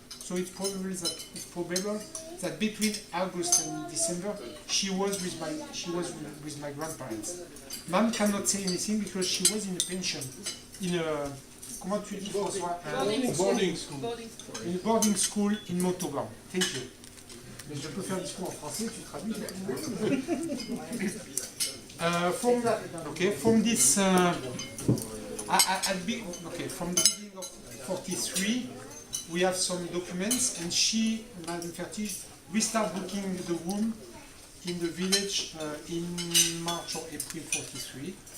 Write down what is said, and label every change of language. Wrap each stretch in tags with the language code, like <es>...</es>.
<en>So it's probable that between August and December, she was with my grandparents. Mom cannot say anything because she was in a pension, in a,</en> <fr>comment tu dis,</fr> <en>François? Boarding school. In a boarding school in Montauban. Thank you.</en> <fr>Mais je peux faire un discours en français, tu traduis.</fr> <en>From this, from the beginning of 43, we have some documents, and she, Madame Fertig, we start booking the room in the village in March or April 43.</en>